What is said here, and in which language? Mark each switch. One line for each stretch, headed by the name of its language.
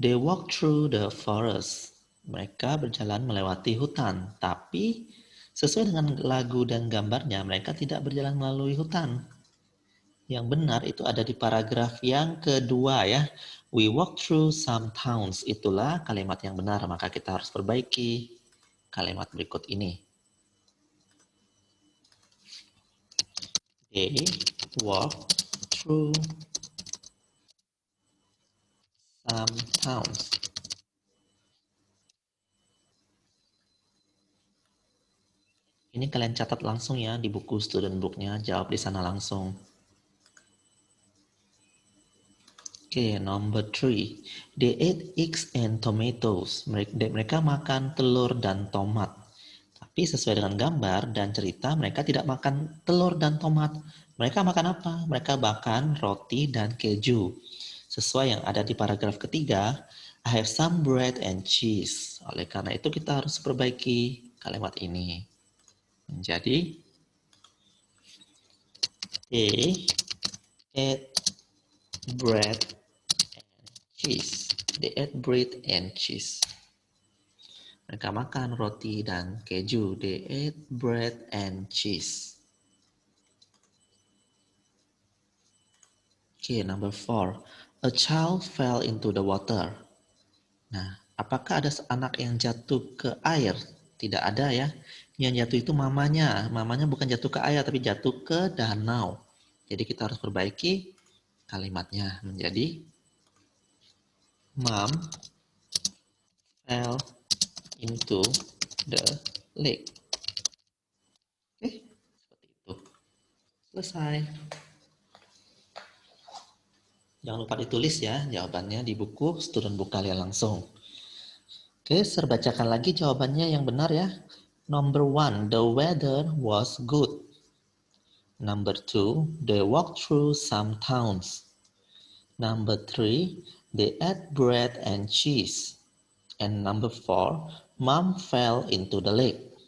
English: They walked through the forest.
Indonesian: Mereka berjalan melewati hutan, tapi sesuai dengan lagu dan gambarnya, mereka tidak berjalan melalui hutan. Yang benar itu ada di paragraf yang kedua ya.
English: We walk through some towns.
Indonesian: Itulah kalimat yang benar, maka kita harus perbaiki kalimat berikut ini.
English: They walk through some towns.
Indonesian: Ini kalian catat langsung ya di buku student booknya, jawab di sana langsung.
English: Oke, number 3. They ate eggs and tomatoes.
Indonesian: Mereka makan telur dan tomat. Tapi sesuai dengan gambar dan cerita, mereka tidak makan telur dan tomat. Mereka makan apa? Mereka makan roti dan keju. Sesuai yang ada di paragraf ketiga,
English: I have some bread and cheese.
Indonesian: Oleh karena itu kita harus perbaiki kalimat ini. Menjadi
English: they ate bread and cheese. They ate bread and cheese.
Indonesian: Mereka makan roti dan keju.
English: They ate bread and cheese. Okay, number 4. A child fell into the water.
Indonesian: Nah, apakah ada anak yang jatuh ke air? Tidak ada ya. Yang jatuh itu mamanya. Mamanya bukan jatuh ke air, tapi jatuh ke danau. Jadi kita harus perbaiki kalimatnya menjadi
English: Mom fell into the lake.
Indonesian: Oke, seperti itu. Selesai. Jangan lupa ditulis ya jawabannya di buku student book kalian langsung. Oke, saya bacakan lagi jawabannya yang benar ya.
English: Number 1, the weather was good. Number 2, they walked through some towns. Number 3, they ate bread and cheese. And number 4, Mom fell into the lake.